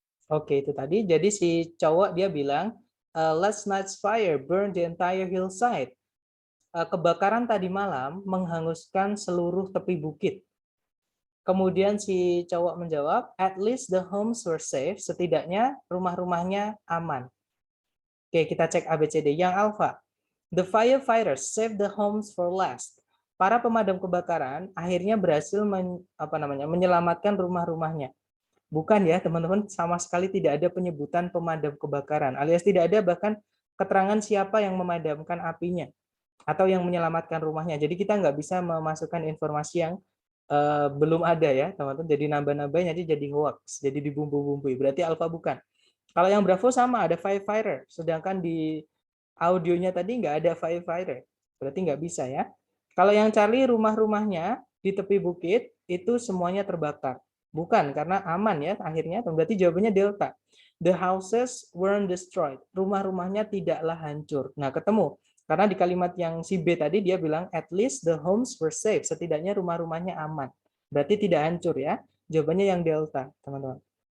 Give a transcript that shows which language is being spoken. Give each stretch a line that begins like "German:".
Indonesian: Oke, itu tadi. Jadi si cowok dia bilang,
English: last night's fire burned the entire hillside.
Indonesian: Kebakaran tadi malam menghanguskan seluruh tepi bukit. Kemudian si cowok menjawab,
English: at least the homes were safe.
Indonesian: Setidaknya rumah-rumahnya aman. Oke, kita cek ABCD.
English: Yang Alpha, the firefighters saved the homes for last.
Indonesian: Para pemadam kebakaran akhirnya berhasil menyelamatkan rumah-rumahnya. Bukan ya, teman-teman, sama sekali tidak ada penyebutan pemadam kebakaran, alias tidak ada bahkan keterangan siapa yang memadamkan apinya atau yang menyelamatkan rumahnya. Jadi kita nggak bisa memasukkan informasi yang belum ada ya, teman-teman. Jadi nambah-nambahnya jadi hoax, jadi dibumbu-bumbui. Berarti Alpha bukan. Kalau yang Bravo sama, ada firefighter. Sedangkan di audionya tadi nggak ada firefighter. Berarti nggak bisa ya. Kalau yang Charlie, rumah-rumahnya di tepi bukit, itu semuanya terbakar. Bukan, karena aman ya akhirnya. Berarti jawabannya Delta.
English: The houses weren't destroyed.
Indonesian: Rumah-rumahnya tidaklah hancur. Nah, ketemu. Karena di kalimat yang si B tadi dia bilang,
English: at least the homes were safe.
Indonesian: Setidaknya rumah-rumahnya aman. Berarti tidak hancur ya. Jawabannya yang Delta, teman-teman.